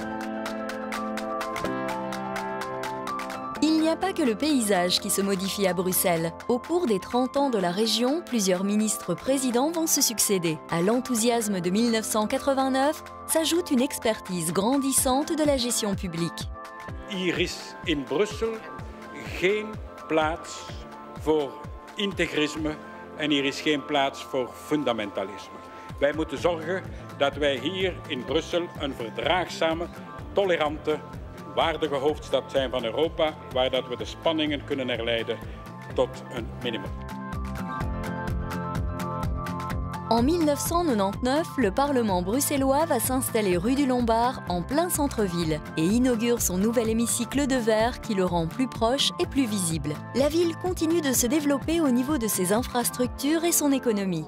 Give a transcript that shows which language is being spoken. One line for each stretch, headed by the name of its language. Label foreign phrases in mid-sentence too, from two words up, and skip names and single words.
French: Il n'y a pas que le paysage qui se modifie à Bruxelles. Au cours des 30 ans de la région, plusieurs ministres-présidents vont se succéder. À l'enthousiasme de 1989 s'ajoute une expertise grandissante de la gestion publique.
Dutch: Hier is in Brussel geen plaats voor integrisme en hier is geen plaats voor fundamentalisme. Wij moeten zorgen dat wij hier in Brussel een verdraagzame, tolerante, waardige hoofdstad zijn van Europa, waar dat we de spanningen kunnen herleiden tot een minimum.
French: En 1999, le Parlement bruxellois va s'installer rue du Lombard, en plein centre-ville, et inaugure son nouvel hémicycle de verre qui le rend plus proche et plus visible. La ville continue de se développer au niveau de ses infrastructures et son économie.